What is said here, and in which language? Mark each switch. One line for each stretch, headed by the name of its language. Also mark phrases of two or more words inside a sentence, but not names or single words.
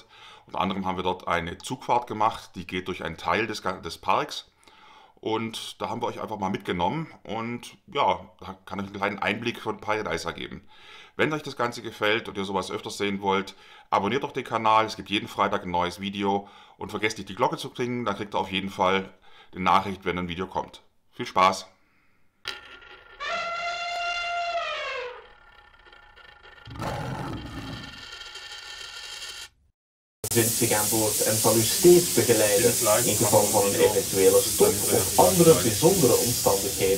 German: Unter anderem haben wir dort eine Zugfahrt gemacht, die geht durch einen Teil des Parks und da haben wir euch einfach mal mitgenommen und ja, da kann ich einen kleinen Einblick von Paradise geben. Wenn euch das Ganze gefällt und ihr sowas öfters sehen wollt, abonniert doch den Kanal. Es gibt jeden Freitag ein neues Video und vergesst nicht die Glocke zu klingen, dann kriegt ihr auf jeden Fall eine Nachricht, wenn ein Video kommt. Viel Spaß!
Dutch: Vindt zich aan boord en zal u steeds begeleiden in geval van een eventuele stop of andere bijzondere omstandigheden.